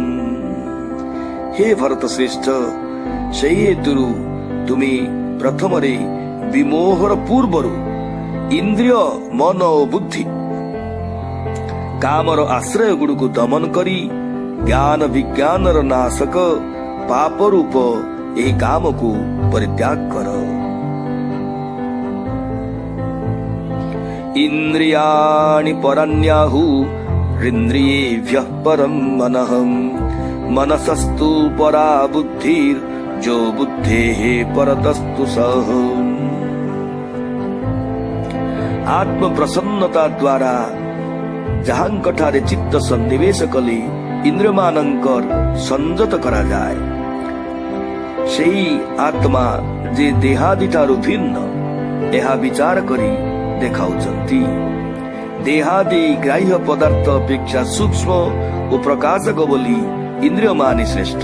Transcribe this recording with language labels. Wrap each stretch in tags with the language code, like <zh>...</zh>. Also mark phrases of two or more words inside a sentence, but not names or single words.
<or>ହେ ଭରତ ଶ୍ରେଷ୍ଠ, ସେହି ହେତୁରୁ ତୁମେ ପ୍ରଥମରେ ବିମୋହର ପୂର୍ବରୁ ଇନ୍ଦ୍ରିୟ, ମନ ଓ ବୁଦ୍ଧି କାମର ଆଶ୍ରୟ ଗୁଡ଼ିକୁ ଦମନ କରି ଜ୍ଞାନ ବିଜ୍ଞାନର ନାଶକ ପାପ ରୂପ ଏହି କାମକୁ ପରିତ୍ୟାଗ କର।</or> <sa>इन्द्रियाणि परान्याहु इन्द्रियेभ्यः परं मनः मनसस्तु परा बुद्धिर जो बुद्धेः परतस्तु सः।</sa> <or>ଆତ୍ମ ପ୍ରସନ୍ନତା ଦ୍ୱାରା ଯାହାଙ୍କଠାରେ ଚିତ୍ତ ସନ୍ନିବେଶ କଲେ ଇନ୍ଦ୍ରିୟମାନଙ୍କର ସଂଯତ କରାଯାଏ, ସେଇ ଆତ୍ମା ଯେ ଦେହାଦି ଠାରୁ ଭିନ୍ନ ଏହା ବିଚାର କରି ଦେଖାଉଛନ୍ତି। ଦେହାଦି ଗ୍ରାହ୍ୟ ପଦାର୍ଥ ଅପେକ୍ଷା ସୂକ୍ଷ୍ମ ଓ ପ୍ରକାଶକ ବୋଲି ଇନ୍ଦ୍ରିୟମାନେ ଶ୍ରେଷ୍ଠ।</or>